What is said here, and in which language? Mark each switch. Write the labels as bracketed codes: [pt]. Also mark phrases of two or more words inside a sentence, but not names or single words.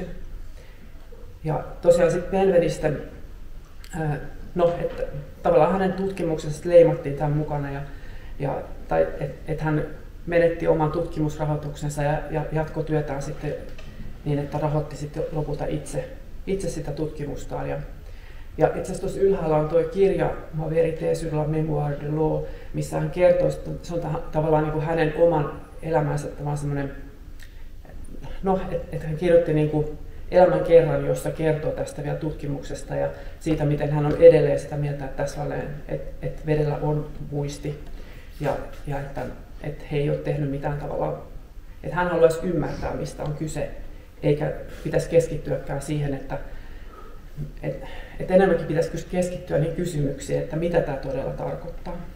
[fi] Ja tosiaan sitten Penvelisten, tavallaan hänen tutkimuksensa leimattiin tämän mukana, että hän menetti oman tutkimusrahoituksensa ja jatkoi työtään sitten niin, että rahoitti sitten lopulta itse sitä tutkimustaan. Ja itse asiassa tuossa ylhäällä on tuo kirja Ma vérité sur la mémoire de l'eau, missä hän kertoo, että se on tavallaan niin kuin hänen oman elämänsä semmoinen, että hän kirjoitti niin kuin elämän kerran, jossa kertoo tästä vielä tutkimuksesta ja siitä, miten hän on edelleen sitä mieltä, että että vedellä on muisti ja että he ei ole tehnyt mitään tavallaan, että hän haluaisi ymmärtää, mistä on kyse, eikä pitäisi keskittyäkään siihen, että enemmänkin pitäisi keskittyä niihin kysymyksiin, että mitä tämä todella tarkoittaa.